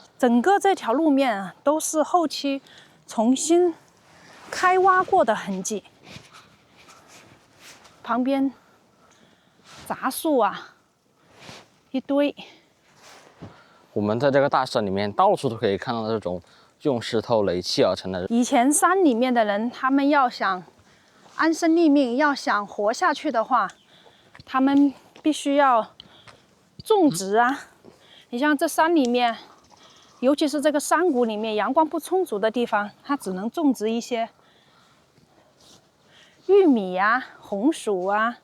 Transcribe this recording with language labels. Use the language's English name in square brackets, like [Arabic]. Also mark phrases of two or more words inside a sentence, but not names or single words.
[Chinese] 整個這條路面啊，都是後期重新開挖過的痕跡。旁邊雜樹啊，一堆。我們在這個大山裡面，到處都可以看到這種用石頭壘砌而成的。以前山裡面的人，他們要想安身立命，要想活下去的話，他們必須要種植啊。你像這山裡面，尤其是這個山谷裡面，陽光不充足的地方，它只能種植一些玉米啊、紅薯啊。